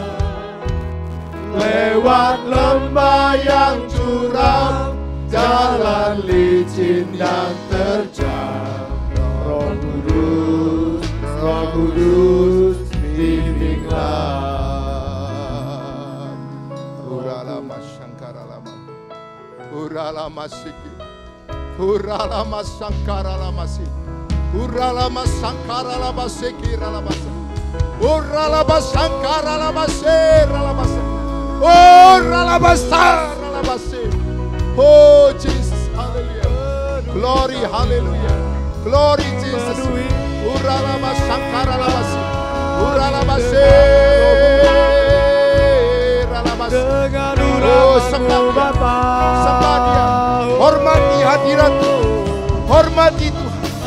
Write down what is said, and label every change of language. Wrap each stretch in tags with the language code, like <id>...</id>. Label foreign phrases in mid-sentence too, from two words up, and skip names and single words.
<id>Lewat lembah yang curam, jalan licin yang terjal. Roh Kudus, bimbinglah. Uralama Sangkaralama, Uralama Siki, Uralama Sangkaralama Siki, Uralama Sangkaralama Siki, Uralama Sangkaralama Siki, Uralama Sangkaralama Siki.</id> <en>Oh Jesus, hallelujah, glory, hallelujah, glory Jesus. Uralama Sangkaralama Siki, Uralama Siki.</en> <id>Oh, sembah Dia, hormati hadirat-Mu, hormati Tuhan.</id>